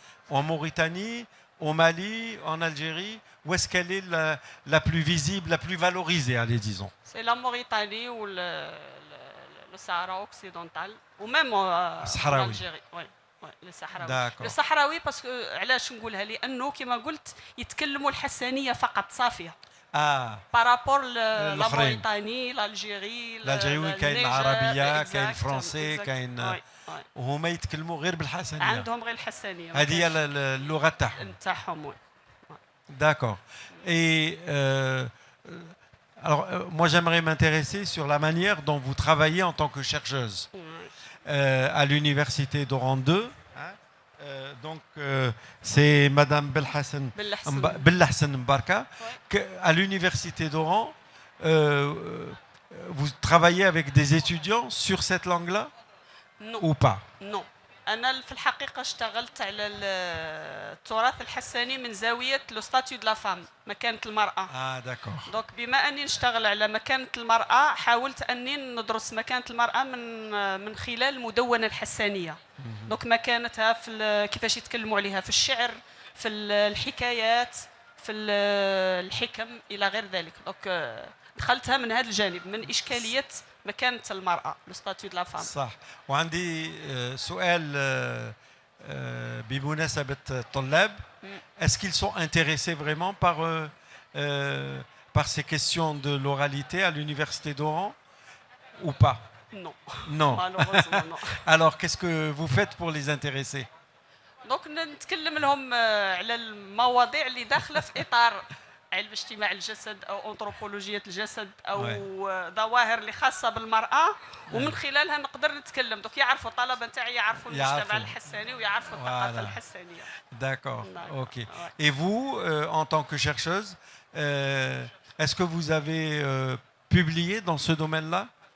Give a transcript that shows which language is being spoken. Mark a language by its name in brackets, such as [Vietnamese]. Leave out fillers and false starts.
[French] En Mauritanie, au Mali, en Algérie, où est-ce qu'elle est la plus visible, la plus valorisée, allez, disons? C'est la Mauritanie ou le Sahara occidental, ou même en Algérie. Oui. [Arabic] الصحراوي باسكو علاش نقولها؟ لانه كما قلت يتكلموا الحسانيه فقط صافيه. [French] بارابور لا موريتاني، الجيري [Arabic] كاين العربيه، كاين الفرنسي، كاين وهما يتكلموا غير بالحسانيه، عندهم غير الحسانيه، هذه هي اللغه تاعهم. [French] D'accord. Et alors moi j'aimerais m'intéresser sur la manière dont vous travaillez en tant que chercheuse. À l'université d'Oran 2. Donc, c'est Madame Belhassan Mbarka. À l'université d'Oran, vous travaillez avec des étudiants sur cette langue-là? Non. Ou pas? Non. [Arabic] أنا في الحقيقة اشتغلت على التراث الحساني من زاوية [French] لو ستاتيو دو لا فام، [Arabic] مكانة المرأة. [French] داكور. [Arabic] دونك بما أني نشتغل على مكانة المرأة، حاولت أني ندرس مكانة المرأة من خلال المدونة الحسانية. دونك مكانتها في كيفاش يتكلموا عليها في الشعر، في الحكايات، في الحكم إلى غير ذلك. دونك دخلتها من هذا الجانب، من إشكالية مكانة المرأة، [French] لو ستاتيو دو لا فام. [Arabic] صح. وعندي سؤال بمناسبة الطلاب. [French] Est-ce qu'ils sont intéressés vraiment par ces questions de l'oralité à l'université d'Oran ou pas? Non. Non. Malheureusement, non. Alors, qu'est-ce que vous faites pour les intéresser? [Arabic] دونك نتكلم لهم على المواضيع اللي داخله في اطار علم اجتماع الجسد او انثروبولوجيه الجسد او ظواهر اللي خاصه بالمراه، ومن خلالها نقدر نتكلم. دوك يعرفوا الطلبه نتاعي يعرفوا المجتمع الحساني ويعرفوا الثقافه الحسانيه. [French] D'accord, ok. Et vous, en tant que chercheuse, est-ce que vous avez publié dans ce domaine-là?